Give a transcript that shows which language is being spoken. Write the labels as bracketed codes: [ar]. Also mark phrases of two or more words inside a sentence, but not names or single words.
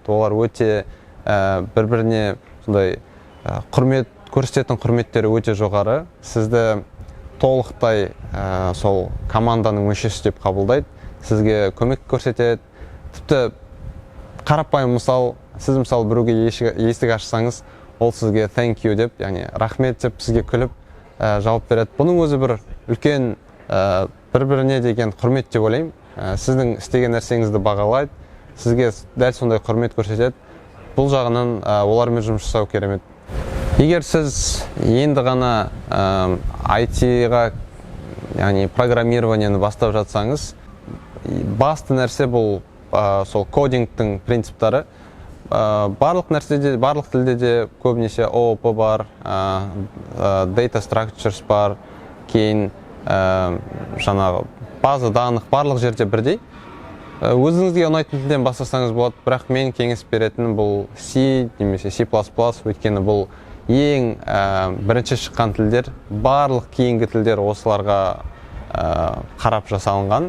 [kk] Олар өте бір-біріне сондай құрмет көрсететін құрметтері өте жоғары. Сізді толықтай сол команданың мүшесі деп қабылдайды. Сізге көмек көрсетеді. Тіпті қарапайым мысал, сіз мысалы біреуге есік ашсаңыз, ол сізге [en] thank you [kk] деп, яғни рахмет деп сізге күліп жауап береді. Бұның өзі бір үлкен бір-біріне деген құрмет деп ойлаймын. Сіздің істеген нәрсеңізді бағалайды, сізге дәл сондай құрмет көрсетеді. Бұл жағынан олармен жұмыс жасау керемет. Егер сіз енді ғана IT-ға, яғни программированияны бастап жатсаңыз, басты нәрсе бұл сол кодингтің принциптары. Барлық нәрседе, барлық тілде де көбінесе OOP бар, [en] data structures [kk] бар, кейін жаңағы [ru] база данных [kk] барлық жерде бірдей. Өзіңізге ұнайтын тілден бастасаңыз болады, бірақ мен кеңес беретінім бұл C немесе C++, өйткені бұл ең бірінші шыққан тілдер, барлық кейінгі тілдер осыларға қарап жасалынған.